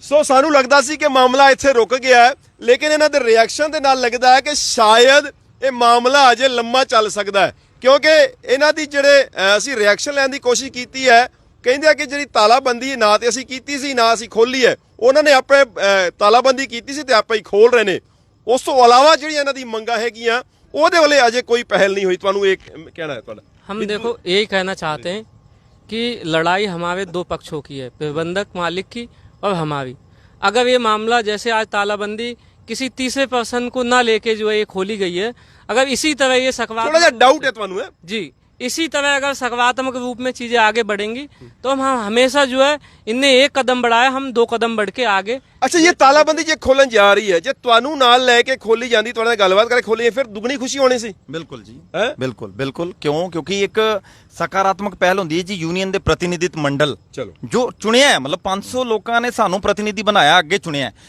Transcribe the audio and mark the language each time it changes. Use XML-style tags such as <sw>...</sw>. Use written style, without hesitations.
<pa>ਸੋ ਸਾਨੂੰ ਲੱਗਦਾ ਸੀ ਕਿ ਮਾਮਲਾ ਇੱਥੇ ਰੁਕ ਗਿਆ ਹੈ, ਲੇਕਿਨ ਇਹਨਾਂ ਦੇ ਰਿਐਕਸ਼ਨ ਦੇ ਨਾਲ ਲੱਗਦਾ ਹੈ ਕਿ ਸ਼ਾਇਦ ਇਹ ਮਾਮਲਾ ਅਜੇ ਲੰਮਾ ਚੱਲ ਸਕਦਾ ਹੈ, ਕਿਉਂਕਿ ਇਹਨਾਂ ਦੀ ਜਿਹੜੇ ਅਸੀਂ ਰਿਐਕਸ਼ਨ ਲੈਣ ਦੀ ਕੋਸ਼ਿਸ਼ ਕੀਤੀ ਹੈ, ਕਹਿੰਦੇ ਆ ਕਿ ਜਿਹੜੀ ਤਾਲਾਬੰਦੀ ਨਾ ਤੇ ਅਸੀਂ ਕੀਤੀ ਸੀ ਨਾ ਅਸੀਂ ਖੋਲੀ ਹੈ, ਉਹਨਾਂ ਨੇ ਆਪਣੇ ਤਾਲਾਬੰਦੀ ਕੀਤੀ ਸੀ ਤੇ ਆਪੇ ਹੀ ਖੋਲ ਰਹੇ ਨੇ। ਉਸ ਤੋਂ ਇਲਾਵਾ ਜਿਹੜੀਆਂ ਇਹਨਾਂ ਦੀ ਮੰਗਾਂ ਹੈਗੀਆਂ ਉਹਦੇ ਵੱਲੇ ਅਜੇ ਕੋਈ ਪਹਿਲ ਨਹੀਂ ਹੋਈ। ਤੁਹਾਨੂੰ ਇਹ ਕਹਿਣਾ ਹੈ ਤੁਹਾਡਾ?</pa> <hi>हम देखो यही कहना चाहते हैं कि लड़ाई हमारे 2 पक्षों की है, प्रबंधक मालिक की और हमारी। अगर ये मामला जैसे आज तालाबंदी किसी तीसरे पर्सन को ना लेके जो है ये खोली गई है, अगर इसी तरह ये थोड़ा सा डाउट है ਤੁਹਾਨੂੰ? है जी, इसी तरह अगर सकारात्मक रूप में चीजें आगे बढ़ेंगी तो हम हमेशा जो है इनने 1 कदम बढ़ाया, हम 2 कदम बढ़ के आगे। अच्छा, ये तालाबंदी जे खोलन जा रही है,</hi> <pa>जे ਤੁਹਾਨੂੰ ਨਾਲ ਲੈ ਕੇ ਖੋਲੀ ਜਾਂਦੀ, ਤੁਹਾਡੇ ਨਾਲ ਗੱਲਬਾਤ ਕਰਕੇ ਖੋਲੀ, ਫਿਰ ਦੁਗਣੀ ਖੁਸ਼ੀ ਹੋਣੀ ਸੀ। ਬਿਲਕੁਲ ਜੀ, ਬਿਲਕੁਲ। ਕਿਉਂਕਿ ਇੱਕ ਸਕਾਰਾਤਮਕ ਪਹਿਲ ਹੁੰਦੀ ਹੈ ਜੀ ਯੂਨੀਅਨ ਦੇ ਪ੍ਰਤੀਨਿਧਿਤ ਮੰਡਲ ਜੋ ਚੁਣਿਆ ਹੈ, ਮਤਲਬ 500 ਲੋਕਾਂ ਨੇ ਸਾਨੂੰ ਪ੍ਰਤੀਨਿਧੀ ਬਣਾਇਆ, ਅੱਗੇ ਚੁਣਿਆ।</pa>